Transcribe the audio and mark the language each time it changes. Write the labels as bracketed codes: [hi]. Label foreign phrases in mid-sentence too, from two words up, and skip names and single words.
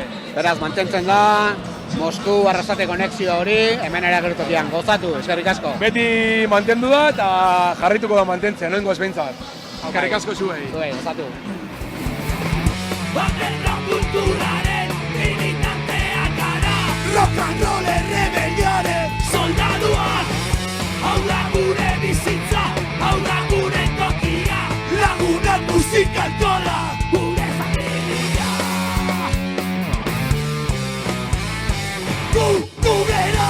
[eu] Beraz, mantentzen da, Mosku Arrasate konexio hori, hemen ere agertokian, gozatu, eskerrik asko. Beti mantendu da eta jarrituko da mantentzen, noen goz behintzat. Eskerrik asko zuei. Zuei, gozatu. Bakarra kulturaren militanteak gara [en] Rock and roll [eu] rebelioaren soldaduak hau da gure bizitza, hau da gure tokia lagunak musika alkola gure familia Gu bera